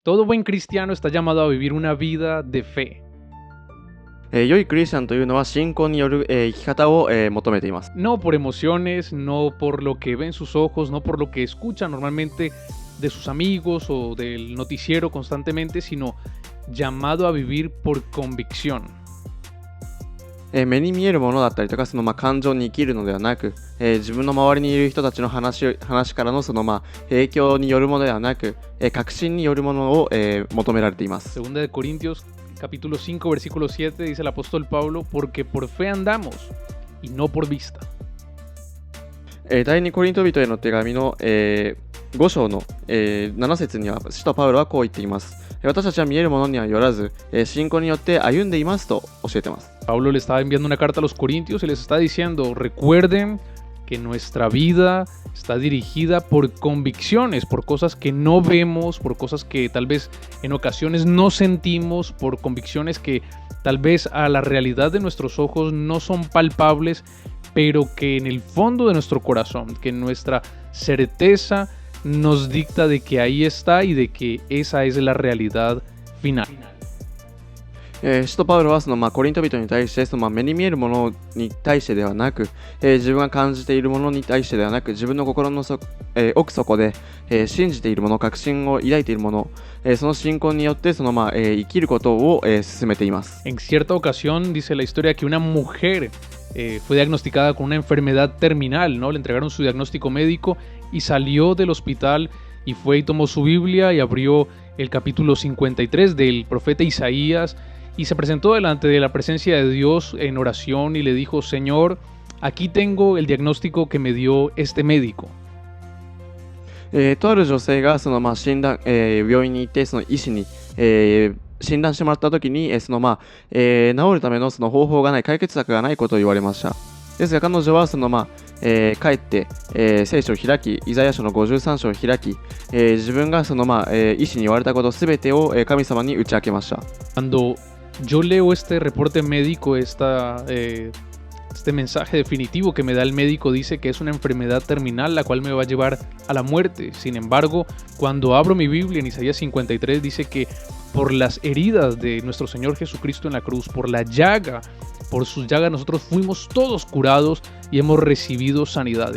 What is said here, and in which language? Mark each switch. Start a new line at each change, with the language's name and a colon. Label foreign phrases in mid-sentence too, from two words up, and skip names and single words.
Spanish: Todo buen cristiano está llamado a vivir una vida de fe,
Japanese: 良いクリスチャンというのは信仰による、生き方を、求めています。
Spanish: no por emociones, no por lo que ven sus ojos, no por lo que escucha normalmente de sus amigos o del noticiero constantemente, sino llamado a vivir por convicción.
Japanese: 目に見えるものだったりとか、感情に生きるのではなく、自分の周りにいる人たちの話からの影響によるものではなく、確信によるものを、求められています。
Spanish: Segunda de Corintios capítulo 5 versículo 7 dice el apóstol Pablo, porque por fe andamos y no por vista.
Japanese: 第二コリント人への手紙の、5章の、7節には使徒パウロはこう言っています。私たちは見えるものにはよらず、信仰によって歩んでいますと教えています。
Spanish: Pablo le estaba enviando una carta a los corintios y les está diciendo, recuerden que nuestra vida está dirigida por convicciones, por cosas que no vemos, por cosas que tal vez en ocasiones no sentimos, por convicciones que tal vez a la realidad de nuestros ojos no son palpables, pero que en el fondo de nuestro corazón, que nuestra certeza nos dicta de que ahí está y de que esa es la realidad final.
Japanese: 使徒パウロはコリント人に対して目に見えるものに対してではなく、自分が感じているものに対してではなく、自分の心の奥底で、信じているもの、確信を抱いているもの、その信仰によって生きることを、進めています。
Spanish: En cierta ocasión dice la historia que una mujer fue diagnosticada con una enfermedad terminal, ¿no? Le entregaron su diagnóstico médico y salió del hospital y fue y tomó su Biblia y abrió el capítulo 53 del profeta Isaías y se presentó delante de la presencia de Dios en oración y le dijo, Señor, aquí tengo el diagnóstico que me dio este médico.
Japanese: とある女性が診断、病院に行って医師に、診断してもらった時に、治るための方法がない、解決策がないことを言われました。ですが彼女は帰って、聖書を開き、イザヤ書の53章を開き、自分が医師に言われたことすべてを、神様に打ち明けました。
Spanish: Cuando yo leo este reporte médico, este mensaje definitivo que me da el médico dice que es una enfermedad terminal la cual me va a llevar a la muerte. Sin embargo, cuando abro mi Biblia en Isaías 53 dice que por las heridas de nuestro Señor Jesucristo en la cruz, por la llaga, por sus llagas nosotros fuimos todos curados y hemos recibido sanidad.